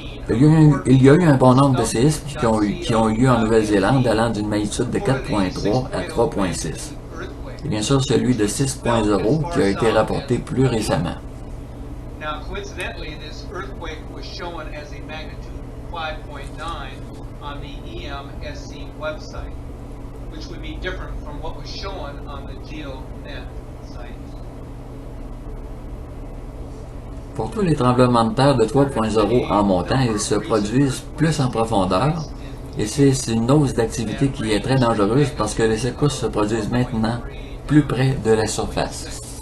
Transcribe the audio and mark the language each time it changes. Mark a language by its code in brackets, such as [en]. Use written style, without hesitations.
[fr] Il y a eu un bon nombre de séismes qui ont eu lieu en Nouvelle-Zélande allant d'une magnitude de 4.3 à 3.6. Et bien sûr celui de 6.0 qui a été rapporté plus récemment. [en] Now, coincidentally, this earthquake was shown as a magnitude 5.9 on the EMSC website, which would be different from what was shown on the GeoNet site. [fr] Pour tous les tremblements de terre de 3.0 en montant, ils se produisent plus en profondeur, et c'est une hausse d'activité qui est très dangereuse parce que les secousses se produisent maintenant plus près de la surface.